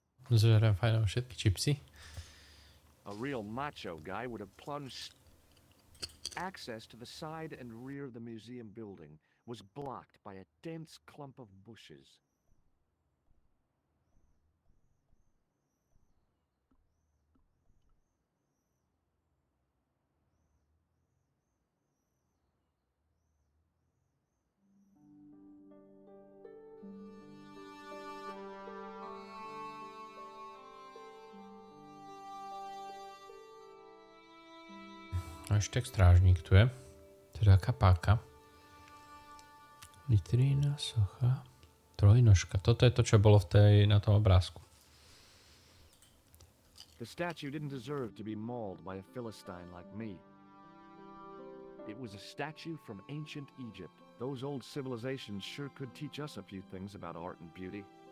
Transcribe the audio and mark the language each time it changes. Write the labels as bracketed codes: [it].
[sk] Zverám fajno všetky čipsy. [en] A real macho guy would have plunged. Access to the side and rear of the museum building was blocked by a dense clump of bushes. [sk] Ešte strážnik tu je. To je taká páka. Vitrína, socha. Trojnožka. Toto je to, čo bolo na tom obrázku. [en] The statue didn't deserve to be mauled by a Philistine like me. It was a statue from ancient Egypt. Those old civilizations sure could teach us a few things about art and beauty.